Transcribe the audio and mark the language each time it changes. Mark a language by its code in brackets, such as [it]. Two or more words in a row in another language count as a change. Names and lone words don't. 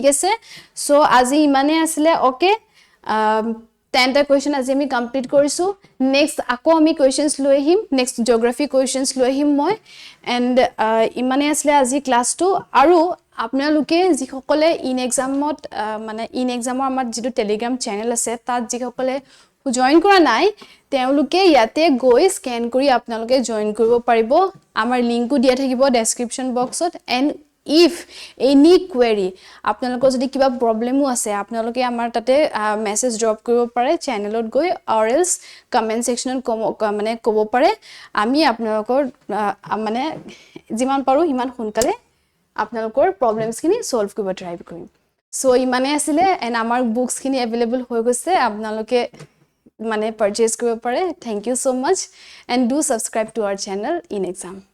[as] আছে সো আজি ইমানে আসলে ওকে 10টা কোৱেশ্চন আজি আমি কমপ্লিট কৰিছো নেক্সট আকৌ আমি কোৱেশ্চনস লৈ আহিম [en] next geography questions [as] লৈ আহিম মই এন্ড ইমানে আসলে আজি ক্লাসটো আৰু আপোনালোকে যিসকলে ইনএক্সামত মানে ইনএক্সামৰ আমাৰ যেটো টেলিগ্ৰাম চেনেল আছে তাত যিসকলে জয়েন কৰা নাই তেওঁলোকে ইয়াতে গৈ স্ক্যান কৰি আপোনালোকে জয়েন কৰিব পাৰিব আমাৰ লিংকটো দিয়া থাকিব ডেসক্ৰিপচন বক্সত এন্ড [en] if any query [as] আপোনালোকৰ যদি কিবা প্ৰবলেমো আছে আপোনালোকে আমাৰ তাতে মেসেজ ড্ৰপ কৰিব পাৰে চেনেলত গৈ [en] or else [as] কমেন্ট সেকশনত মানে ক'ব পাৰে আমি আপোনালোকৰ মানে যিমান পাৰো ইমান সোনকালে আপোনালোকৰ প্ৰবলেমছ খিনি সলভ কৰিব ট্ৰাই কৰিম সো ইমানে আছিল এন্ড আমাৰ বুকস খিনি अवेलेबल হৈ গৈছে আপোনালোকে মানে পাৰচেজ কৰিব পাৰে [en] thank you so much and do subscribe to our channel [as] InExam